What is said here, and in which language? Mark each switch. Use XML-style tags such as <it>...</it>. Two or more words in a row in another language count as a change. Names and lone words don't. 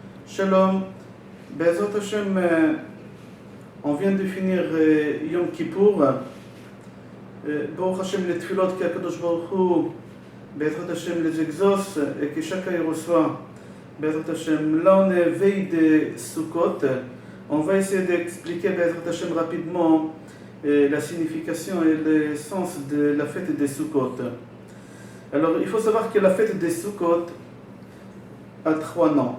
<he>שלום, בעזרת השם,</he> <fr>on vient de finir Yom Kippour.</fr> <he>ברוך השם,</he> <fr>les tfilot qu'</fr> <he>הקדוש ברוך הוא, בעזרת השם</he> <fr>les exauce et que chacun y reçoit.</fr> <he>בעזרת השם,</he> <fr>là on est veille de Sukkot. On va essayer d'expliquer</fr> <he>בעזרת השם</he> <fr>rapidement la signification et le sens de la fête des Sukkot. Alors il faut savoir que la fête des Sukkot a 3 noms.</fr>